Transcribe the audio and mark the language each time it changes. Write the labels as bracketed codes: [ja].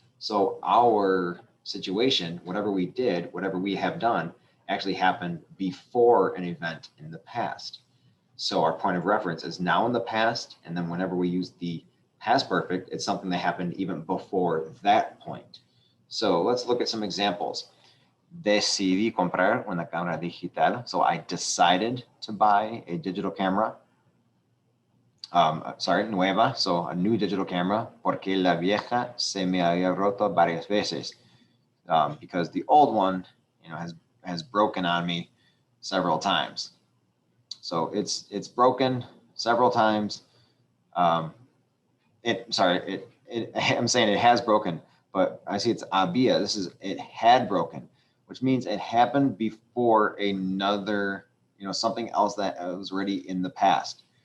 [en] So our situation, whatever we did, whatever we have done, actually happened before an event in the past. So our point of reference is now in the past, and then whenever we use the past perfect, it's something that happened even before that point. So let's look at some examples. [es] Decidí comprar una cámara digital. [en] So I decided to buy a digital camera. [es] Nueva. [en] So a new digital camera. [es] Porque la vieja se me había roto varias veces. [en] Because the old one, has broken on me several times. So it's broken several times. I'm saying it has broken, but I see it's había. This is it had broken, which means it happened before another, something else that was already in the past.